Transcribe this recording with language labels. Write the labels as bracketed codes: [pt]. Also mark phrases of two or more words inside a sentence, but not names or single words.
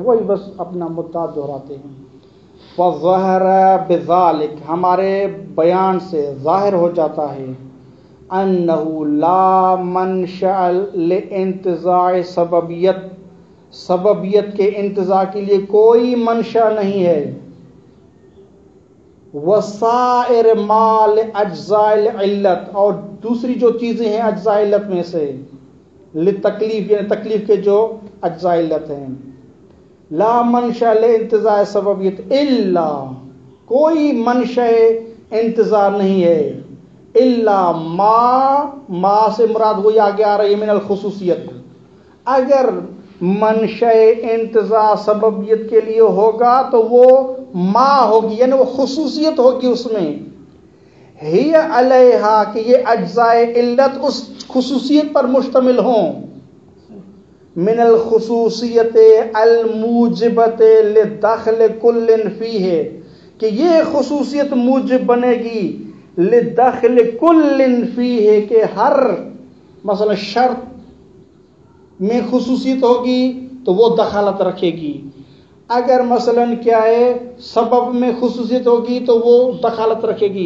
[ur] وہی بس اپنا مدعا دہراتے ہیں. [ar] فظہر بذالک، [ur] ہمارے بیان سے ظاہر ہو جاتا ہے [ar] انہ لا منشأ لانتزاع سببیت، [ur] سببیت کے انتزاع کے لیے کوئی منشأ نہیں ہے. [ar] وسائر مال اجزاء العلت، [ur] اور دوسری جو چیزیں ہیں اجزاء علت میں سے، لتکلیف یعنی تکلیف کے جو اجزاء علت ہیں. [ar] لا منشأ لانتزاع سببیت الا، [ur] کوئی منشأ انتزاع نہیں ہے، الا ما سے مراد وہی آگے آ رہی ہے [ar] من الخصوصیت. [ur] اگر منشأ انتزاع سببیت کے لیے ہوگا تو وہ ما ہوگی، یعنی وہ خصوصیت ہوگی اس میں. [ar] ہی علیہا، [ur] کہ یہ اجزاء علت اس خصوصیت پر مشتمل ہوں. [ar] من الخصوصیت الموجبت لدخل کل فیہ، [ur] کہ یہ خصوصیت موجب بنے گی [ar] لدخل کل فیہ، [ur] کہ ہر مثلا شرط میں خصوصیت ہوگی تو وہ دخالت رکھے گی. اگر مثلا کیا ہے سبب میں خصوصیت ہوگی تو وہ دخالت رکھے گی.